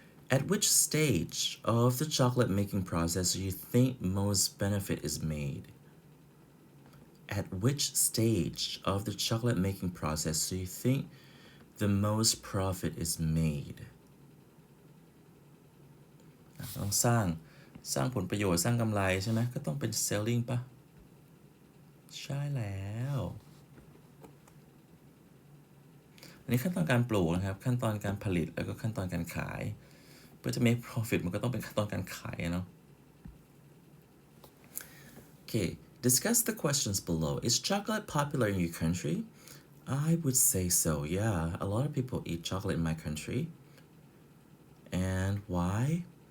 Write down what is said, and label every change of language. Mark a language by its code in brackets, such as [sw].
[en] At which stage of the chocolate making process do you think most benefit is made? At which stage of the chocolate making process do you think the most profit is made? [th] ต้องสร้างผลประโยชน์สร้างกำไรใช่ไหมก็ต้องเป็น selling ปะใช่แล้วอันนี้ขั้นตอนการปลูกนะครับขั้นตอนการผลิตแล้วก็ขั้นตอนการขายเพื่อจะ [en] make profit [th] มันก็ต้องเป็นขั้นตอนการขายเนาะ [en] Okay, discuss the questions below. Is chocolate popular in your country? I would say so, yeah. A lot of people eat chocolate in my country. And why?